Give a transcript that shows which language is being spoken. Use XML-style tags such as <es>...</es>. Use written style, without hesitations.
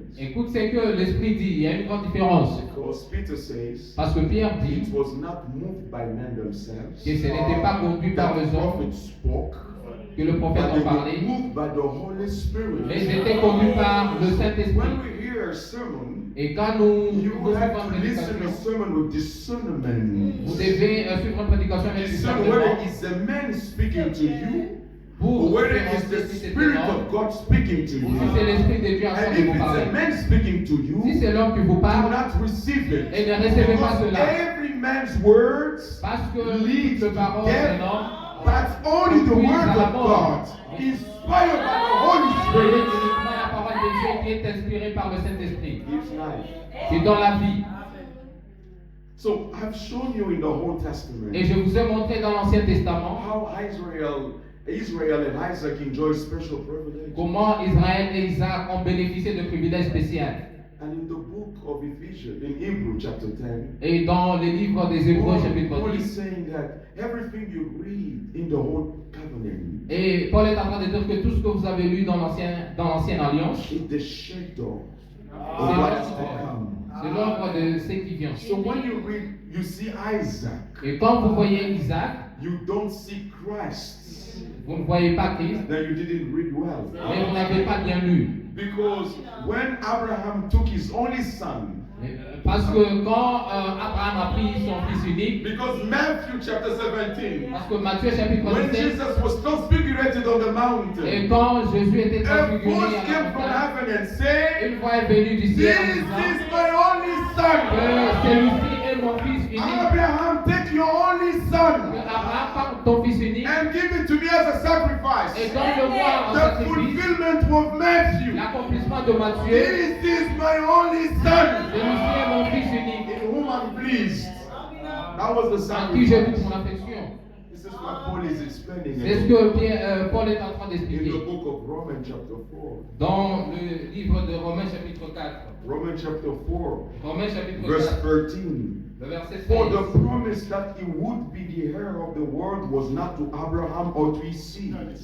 <fr>Écoute ce que l'Esprit dit. Il y a une grande différence.</fr> <en>Because Peter says,</en> <fr>Parce que Pierre dit</fr> <en>it was not moved by men themselves.</en> <fr>que ce n'était pas conduit par</fr> <en>That</en> <fr>les</fr> <en>the</en> <fr>hommes,</fr> <en>prophet spoke,</en> <fr>que le prophète</fr> <en>but they</en> <fr>en parlait,</fr> <en>moved by the Holy Spirit.</en> <fr>mais ils étaient conduits par le</fr> <en>When</en> <fr>Saint-Esprit.</fr> <en>we hear a sermon,</en> <fr>Et quand nous</fr> <en>you</en> <fr>suivons</fr> <en>have</en> <fr>une</fr> <en>to listen to</en> <fr>prédication,</fr> <en>a sermon with discernment.</en> <fr>vous devez suivre une prédication avec</fr> <en>Discern</en> <fr>discernement</fr> <en>whether it's a man speaking to you or</en> <fr>pour</fr> <en>whether it's</en> <fr>différencier</fr> <en>the</en> <fr>si c'est</fr> <en>Spirit</en> <fr>un homme</fr> <en>of God speaking to</en> <fr>ou si c'est</fr> <en>you.</en> <fr>l'Esprit de Dieu en train</fr> <en>And</en> <fr>de</fr> <en>if</en> <fr>vous</fr> <en>it's</en> <fr>parler.</fr> <en>a man speaking to</en> <fr>Si</fr> <en>you,</en> <fr>c'est l'homme qui vous</fr> <en>do</en> <fr>parle,</fr> <en>not receive it.</en> <fr>et ne recevez pas</fr> <en>Because</en> <fr>cela.</fr> <en>every man's words</en> <fr>Parce que</fr> <en>leads</en> <fr>le</fr> <en>to</en> <fr>parole</fr> <en>death,</en> <fr>d'un homme,</fr> <en>but only the</en> <fr>conduit</fr> <en>word</en> <fr>à la</fr> <en>of</en> <fr>mort.</fr> <en>God, inspired by the Holy</en> <fr>c'est</fr> <en>Spirit,</en> <fr>uniquement la parole de Dieu qui est inspirée par le Saint-Esprit,</fr> <en>gives life.</en> <fr>qui donne la vie.</fr> <en>So I've shown you in the Old Testament</en> <fr>Et je vous ai montré dans l'Ancien Testament</fr> <en>how Israel and Isaac enjoy special privilege.</en> <fr>comment Israël et Isaac ont bénéficié de privilèges spéciaux.</fr> <en>And in the book of Ephesians, in Hebrew chapter 10,</en> <fr>Et dans les livres des Hébreux, chapitre</fr> <en>Paul is</en> <fr>10,</fr> <en>saying that everything you read in the Old Covenant</en> <fr>et Paul est en train de dire que tout ce que vous avez lu dans l'ancienne alliance,</fr> <en>is the shadow</en> <fr>c'est</fr> <en>of what is to come.</en> <fr>l'ombre de ce qui vient.</fr> <en>So when you read, you see Isaac,</en> <fr>Et quand vous voyez Isaac,</fr> <en>you don't see Christ.</en> <fr>vous ne voyez pas Christ,</fr> <en>Then you didn't read well.</en> <fr>mais vous n'avez pas bien lu.</fr> <en>Because when Abraham took his only son,</en> <fr>Parce que quand Abraham a pris son fils unique,</fr> <en>because Matthew chapter 17,</en> <fr>parce que Matthieu chapitre</fr> <en>when</en> <fr>17,</fr> <en>Jesus was transfigurated on the</en> <fr>et</fr> <en>mountain,</en> <fr>quand Jésus était</fr> <en>a</en> <fr>transfiguré</fr> <en>voice</en> <fr>à la</fr> <en>came from</en> <fr>montagne,</fr> <en>heaven and said,</en> <fr>une voix est venue du</fr> <en>"This</en> <fr>ciel en</fr> <en>is</en> <fr>disant</fr> <en>my only son.</en> <fr>que celui-ci est mon fils unique.</fr> <en>Abraham, take your only</en> <fr>Que</fr> <en>son</en> <fr>Abraham prend ton fils unique</fr> <en>and give it to me as a</en> <fr>et</fr> <en>sacrifice."</en> <fr>donne-le-moi en</fr> <en>The</en> <fr>sacrifice.</fr> <en>fulfillment of Matthew.</en> <fr>L'accomplissement de Matthieu,</fr> <en>This is my only son</en> <fr>celui-ci est mon fils unique,</fr> <en>in whom I'm pleased. That was the</en> <fr>en qui j'ai toute</fr> <en>sacrifice.</en> <fr>mon affection.</fr> <en>This is what Paul is explaining</en> <fr>C'est ce</fr> <en>in</en> <fr>que Paul est en train</fr> <en>the</en> <fr>d'expliquer</fr> <en>book of Romans chapter 4.</en> <fr>dans le livre de Romains chapitre 4.</fr> <en>Romans chapter 4,</en> <fr>Romains chapitre</fr> <en>verse</en> <fr>4,</fr> <en>13.</en> <fr>le verset 16.</fr> <en>For the promise that he would be the heir of the world was not to Abraham or to his seed.</en>